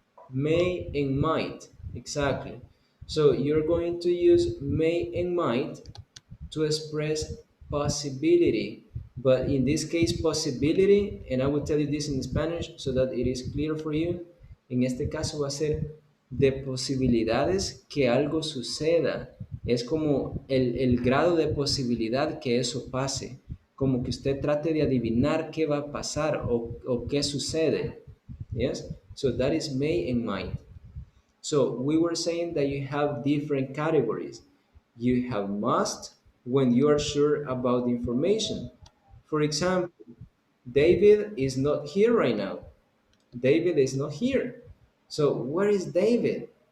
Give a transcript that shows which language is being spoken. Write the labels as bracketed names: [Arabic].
[English] may and might. Exactly. So you're going to use may and might to express possibility But in this case, possibility, and I will tell you this in Spanish so that it is clear for you. [Spanish] En este caso va a ser de posibilidades que algo suceda. Es como el grado de posibilidad que eso pase. Como que usted trate de adivinar qué va a pasar o qué sucede. [English] Yes? So that is may and might. So we were saying that you have different categories. You have must when you are sure about the information. For example, David is not here right now. David is not here. So where is David?